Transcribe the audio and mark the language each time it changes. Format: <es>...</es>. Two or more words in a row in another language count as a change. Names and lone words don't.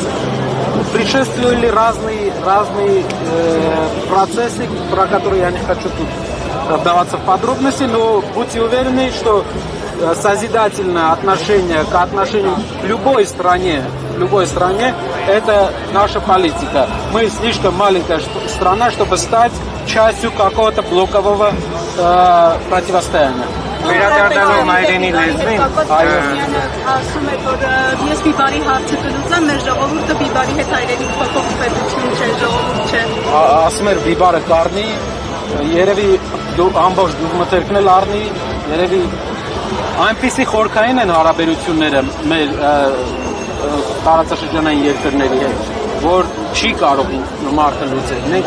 <ru>Предшествовали разные процессы, про которые я не хочу тут вдаваться в подробности, но будьте уверены, что созидательное отношение к отношению к любой стране, это наша политика. Мы слишком маленькая страна, чтобы стать частью какого-то блокового противостояния.</ru> <hy>Վերադառնալով մայրենի լեզվին, ասում է, որ ես բիբարի հարցը կլուծեմ, մեր ժողովուրդը բիբարի հետ հայրենիք փոփոխություն չէ, ժողովուրդ չէ։ Ասում էր բիբարը կառնի, երևի ամբողջ դուգմթերքն էլ առնի, երևի այնպիսի խորքային են հարաբերությունները մեր տարածաշրջանային երկրների հետ, որ չի կարող մարդը լուծել։ Մենք</hy>